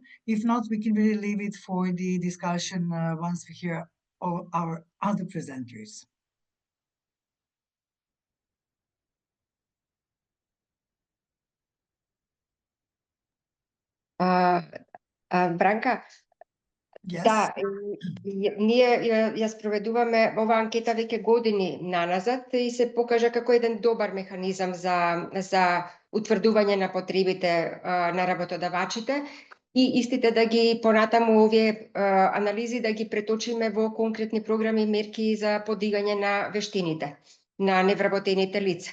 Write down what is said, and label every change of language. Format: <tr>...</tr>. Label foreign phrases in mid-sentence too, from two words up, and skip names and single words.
<en>If not, we can really leave it for the discussion once we hear all our other presenters. Branka, Yes.</en> <mk>да, ние ја спроведуваме ова анкета веќе години наназад и се покажа како еден добар механизам за утврдување на потребите на работодавачите и истите да ги понатаму овие анализи да ги преточиме во конкретни програми и мерки за подигање на вештините на невработените лица.</mk>